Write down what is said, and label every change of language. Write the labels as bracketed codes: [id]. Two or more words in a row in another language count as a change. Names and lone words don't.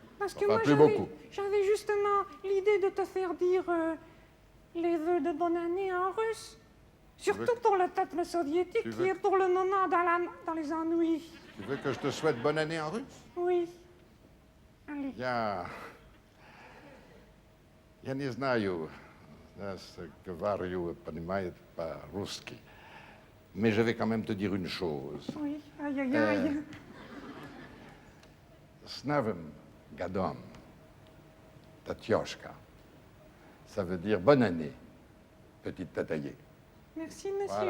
[fr] Parce que Enfin, moi, plus beaucoup. j'avais justement l'idée de te faire dire les vœux de bonne année en russe. Surtout pour le peuple soviétique Tu qui veux- est pour le moment dans les ennuis. Tu veux que je te souhaite bonne année en russe? Oui. Allez. [ru] Я не знаю, говорю, понимает по-русски. [fr] Mais je vais quand même te dire une chose. Oui, aïe, aïe, aïe. [ru] С Новым годом, Татьошка. [fr] Ça veut dire bonne année, petite Tataillé. Merci, monsieur Voilà.